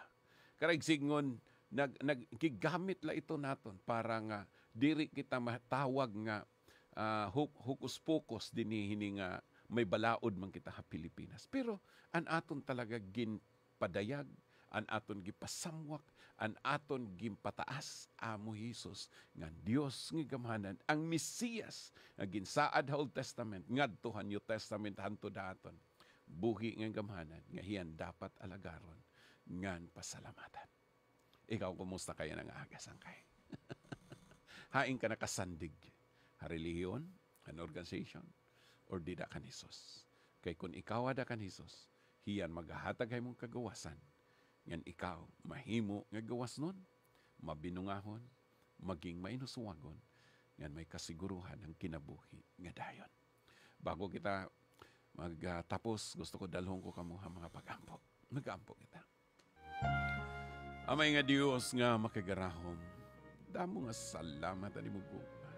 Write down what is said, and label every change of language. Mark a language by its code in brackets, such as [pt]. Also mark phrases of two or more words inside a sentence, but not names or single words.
[war] Karag singon naggigamit la ito naton para nga diri kita matawag nga hukus-pokus dinhi nga may balaod man kita ha Pilipinas. Pero an aton talaga ginpadayag, an aton gipasamwak, an aton gimpataas amo Jesus nga Dios nga gamhanan, ang Mesiyas nga ginsaad sa Old Testament ngadto sa New Testament hantud daton. Buhi nga gamhanan nga hiyan dapat alagaron ngan pasalamatan. Ikaw kumusta kaya nang agasangkay? Haing ka nakasandig ha relihiyon, an organization, or di da kan Jesus. Kay kung ikaw ada kan Jesus, hiyan maghahatag ay mong kagawasan. Yan ikaw, mahimo nga gawas nun, mabinungahon, maging mainusuwagon, yan may kasiguruhan ang kinabuhi nga dayon. Bago kita magtapos, gusto ko dalhong ko kamo ang mga pag-ampo. Mag-ampo kita. Amay nga Diyos nga makagarahom, damo nga salamat ani mo ko.